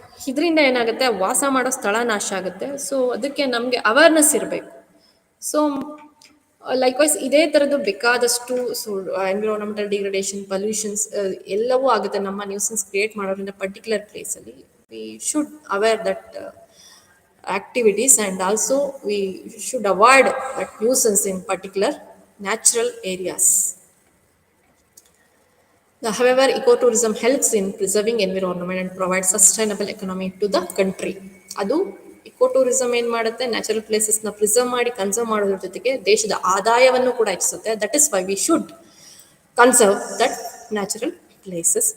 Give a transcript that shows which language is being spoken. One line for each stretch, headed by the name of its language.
Kannada: ಇದರಿಂದ ಏನಾಗುತ್ತೆ, ವಾಸ ಮಾಡೋ ಸ್ಥಳ ನಾಶ ಆಗುತ್ತೆ. ಸೊ ಅದಕ್ಕೆ ನಮಗೆ ಅವೇರ್ನೆಸ್ ಇರಬೇಕು. ಸೊ ಲೈಕ್ವೈಸ್ ಇದೇ ಥರದ್ದು ಬೇಕಾದಷ್ಟು ಎನ್ವಿರಾನ್ಮೆಂಟಲ್ ಡಿಗ್ರೇಡೇಷನ್, ಪೊಲ್ಯೂಷನ್ಸ್ ಎಲ್ಲವೂ ಆಗುತ್ತೆ ನಮ್ಮ ನ್ಯೂಸನ್ಸ್ ಕ್ರಿಯೇಟ್ ಮಾಡೋದ್ರಿಂದ ಪರ್ಟಿಕ್ಯುಲರ್ ಪ್ಲೇಸಲ್ಲಿ.
English: We should aware that activities, and also we should avoid that nuisance in particular natural areas. However, ecotourism helps in preserving environment and provides sustainable economy to the country.
Kannada: ಅದು ಇಕೋಟೂರಿಸಮ್ ಏನು ಮಾಡುತ್ತೆ, natural ಪ್ಲೇಸಸ್ನ preserve ಮಾಡಿ conserve ಮಾಡೋದ್ರ ಜೊತೆಗೆ ದೇಶದ ಆದಾಯವನ್ನು ಕೂಡ ಹೆಚ್ಚಿಸುತ್ತೆ.
English: That is why we should conserve that natural places.